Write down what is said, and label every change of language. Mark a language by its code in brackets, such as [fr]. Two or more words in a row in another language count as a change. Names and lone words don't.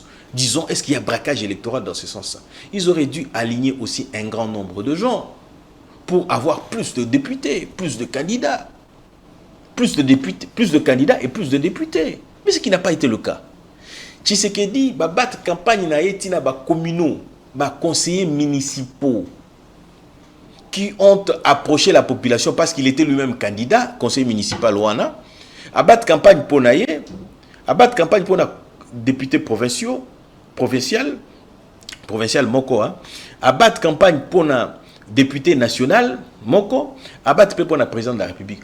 [fr] Disons, est-ce qu'il y a braquage électoral dans ce sens-là? Ils auraient dû aligner aussi un grand nombre de gens pour avoir plus de députés, plus de candidats. Plus de candidats et plus de députés. Mais ce qui n'a pas été le cas. Tshisekedi ba battre campagne [ln] na yetina [fr] ba communaux, ba conseillers municipaux qui ont approché la population parce qu'il était lui-même candidat conseiller municipal wana, a battre campagne pour naye, a battre campagne pour na député provincial moko, hein, a battre campagne pour na député national moko, a battre pour na président de la République.